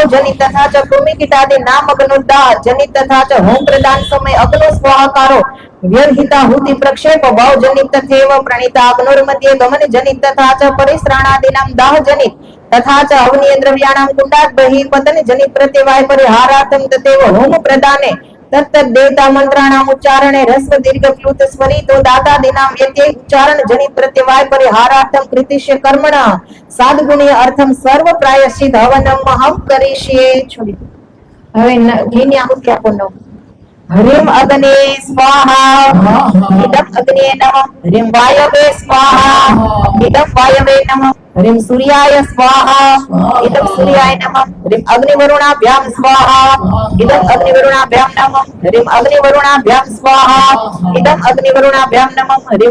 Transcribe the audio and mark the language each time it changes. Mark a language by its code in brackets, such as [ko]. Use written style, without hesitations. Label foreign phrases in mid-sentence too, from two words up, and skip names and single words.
[sa] जनित तथा च कृमिकीटादि नाम अग्नोद्दाह जनित तथा च होम प्रदान समय अग्नो स्वाहाकारो व्यवहिताहुति प्रक्षेप भाव जनित तथैव प्रणीता अग्नोर्मध्ये गमन जनित तथा च परिश्राणादीनां दाह जनित तथा च हवनीय द्रव्याणां कुंडात् बहिः पतन जनित प्रत्यवाय परिहारार्थं तथैव होम प्रदाने तत्तद् देवता मंत्राणाम् उच्चारणे ह्रस्व दीर्घ प्लुत स्वरितो दातादीनां व्यत्यय उच्चारण जनित प्रत्यवाय परिहारार्थं कृतिष्य कर्मणः साधगुणीय अर्थं सर्व प्रायश्चित हवनम् अहं करिष्ये छोड़ी [gu] હવે ઘીની આહુતિ આપો નવ [sa] ह्रीं अग्ने स्वाहा इदं अग्ने नमः ह्रीं वायवे स्वाहा इदं वायवे नमः ह्रीं सूर्याय स्वाहा इदं सूर्याय नमः ह्रीं अग्निवरुणाभ्यां स्वाहा इदं अग्निवरुणाभ्यां नमः ह्रीं अग्निवरुणाभ्यां स्वाहा इदं अग्निवरुणाभ्यां नमः ह्रीं